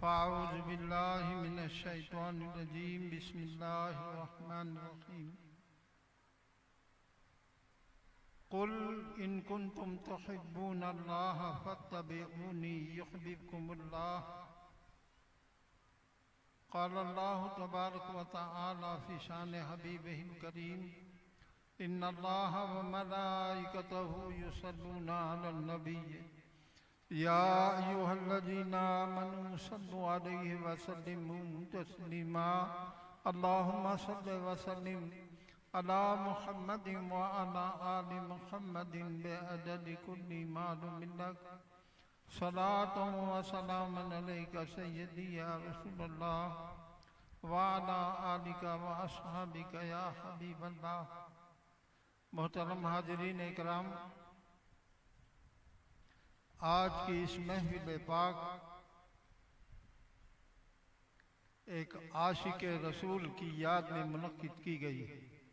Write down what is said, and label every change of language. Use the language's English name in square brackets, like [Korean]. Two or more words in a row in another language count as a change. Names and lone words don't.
[Arabic] فأعوذ بالله من الشيطان الرجيم بسم الله الرحمن الرحيم قل إن كنتم تحبون الله فاتبعوني يحببكم الله قال الله تبارك وتعالى في شأن حبيبه الكريم إن الله وملائكته يصلون على النبي يا أيها الذين آمنوا صلوا عليه وسلموا تسليما اللهم صل وسلم على محمد وعلى آل محمد بعدد كل معلوم لك صلاة وسلام عليك سيدي يا رسول الله وعلى آلك وأصحابك يا حبيب الله. [Urdu] محترم حاضرین اکرام، آج کی اس محفل پاک ایک عاشق رسول کی یاد میں منعقد کی گئی ہے.